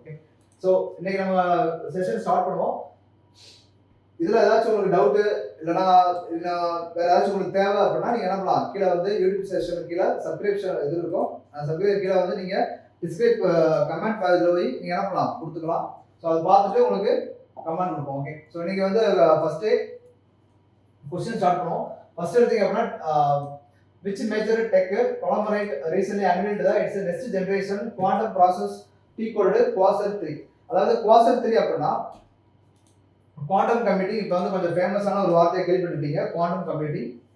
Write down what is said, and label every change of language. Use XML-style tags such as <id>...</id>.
<ta>Okay, so இன்னைக்கு நம்ம session start பண்ணுவோம். இதில் ஏதாச்சும் உங்களுக்கு டவுட்டு இல்லைனா வேறு ஏதாச்சும் உங்களுக்கு தேவை அப்படின்னா நீங்கள் என்ன பண்ணலாம், கீழே வந்து யூடியூப் செஷனுக்கு கீழே சப்ஸ்கிரிப்ஷன் இது இருக்கும். சப்ஸ்கிரைப் கீழே வந்து நீங்கள் டிஸ்கிரைப் கமெண்ட் பேஜில் போய் நீங்கள் என்ன பண்ணலாம் கொடுத்துக்கலாம். ஸோ அதை பார்த்துட்டு உங்களுக்கு கமெண்ட் கொடுப்போம். ஓகே, ஸோ இன்னைக்கு வந்து ஃபர்ஸ்ட்டு கொஸ்டின் ஸ்டார்ட் பண்ணுவோம். ஃபர்ஸ்ட் எடுத்தீங்க அப்படின்னா</ta> <en>which major tech conglomerate recently unveiled the its next generation quantum process T-coded Quasar 3.</en> <ta>அதாவது Quasar 3 அப்படின்னா குவாண்டம் கம்ப்யூட்டிங். இப்போ வந்து கொஞ்சம் ஃபேமஸான ஒரு வார்த்தையை கேள்விப்பட்டிருப்பீங்க, குவாண்டம் கம்ப்யூட்டிங்.</ta>